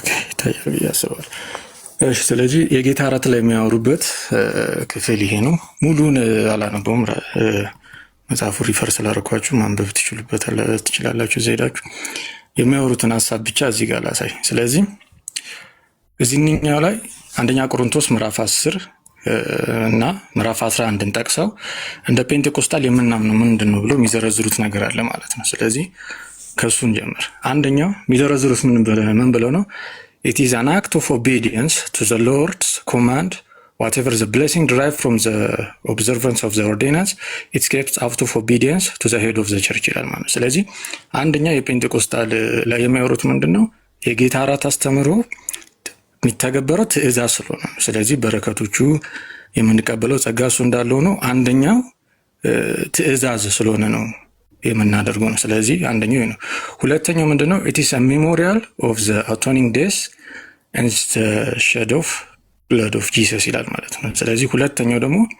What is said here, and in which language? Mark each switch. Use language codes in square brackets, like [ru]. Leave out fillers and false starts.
[am] ይታያል ብዬ አስባለሁ። ስለዚህ የጌታ እራት ላይ የሚያወሩበት ክፍል ይሄ ነው። ሙሉን አላነበውም። መጽሐፉ ሪፈር ስላደረኳችሁ ማንበብ ትችላላችሁ። ሄዳችሁ የሚያወሩትን ሀሳብ ብቻ እዚህ ጋር ላሳይ። ስለዚህ እዚህኛው ላይ አንደኛ ቆሮንቶስ ምዕራፍ 10 እና ምዕራፍ 11ን ጠቅሰው እንደ ፔንቴኮስታል የምናምነው ምንድን ነው ብሎ የሚዘረዝሩት ነገር አለ ማለት ነው። ስለዚህ ከእሱን ጀምር። አንደኛው የሚዘረዝሩት ምን ብለው ነው? [en] It is an act of obedience to the Lord's command. Whatever the blessing derived from the observance of the ordinance, it gets out of obedience to the head of the church [am] ይላል ማለት ነው። ስለዚህ አንደኛ የፔንቴኮስታል ላይ የሚያወሩት ምንድን ነው? የጌታ እራት አስተምሮ የሚተገበረው ትእዛዝ ስለሆነ ነው። ስለዚህ በረከቶቹ የምንቀበለው ጸጋ እሱ እንዳለው ነው። አንደኛው ትእዛዝ ስለሆነ ነው የምናደርገው ነው። ስለዚህ አንደኛው ነው። ሁለተኛው ምንድነው? [en] it is a memorial of the atoning death and the shed of blood of Jesus [am] ይላል ማለት ነው። ስለዚህ ሁለተኛው ደግሞ